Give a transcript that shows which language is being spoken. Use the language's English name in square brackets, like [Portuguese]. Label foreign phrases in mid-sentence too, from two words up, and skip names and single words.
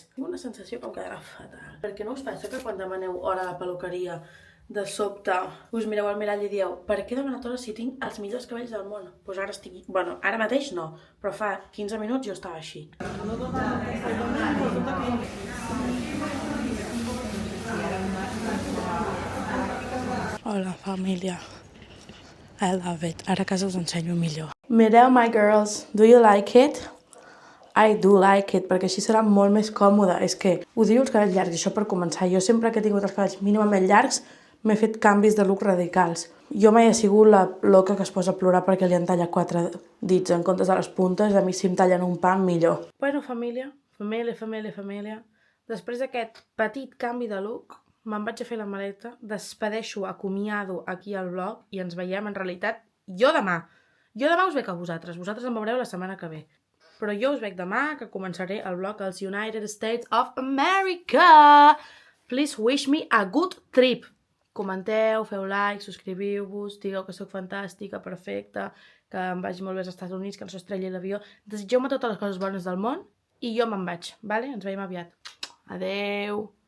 [Catalan] Tinc una sensació com quedarà fatal. Perquè no us passa que quan demaneu hora a la perruqueria de sobte us mireu al mirall i dieu per què he demanat hora si tinc els millors cabells del món? Doncs ara estic... Bueno, ara mateix no, però fa 15 minuts jo estava així. Hola, família. [English] I love it. [Catalan] Ara a casa us ensenyo millor. Mireu, [English] my girls. Do you like it? I do like it, [Catalan] perquè així serà molt més còmode. És que odio els cabells llargs, això per començar. Jo sempre que he tingut els cabells mínimament llargs m'he fet canvis de look radicals. Jo mai he sigut la loca que es posa a plorar perquè li han tallat 4 dits en comptes de les puntes. A mi si em tallen un pam, millor. Bueno, família. Després d'aquest petit canvi de look, me'n vaig a fer la maleta, despedeixo, acomiado aquí al vlog i ens veiem, en realitat, jo demà. Jo demà us veig a vosaltres em veureu la setmana que ve. Però jo us veig demà, que començaré el vlog als United States of America. [English] Please wish me a good trip. [Catalan] Comenteu, feu like, subscriviu-vos, digueu que sóc fantàstica, perfecta, que em vagi molt bé als Estats Units, que no s'estrelli l'avió. Desitgeu-me totes les coses bones del món i jo me'n vaig, vale? Ens veiem aviat. Adeu!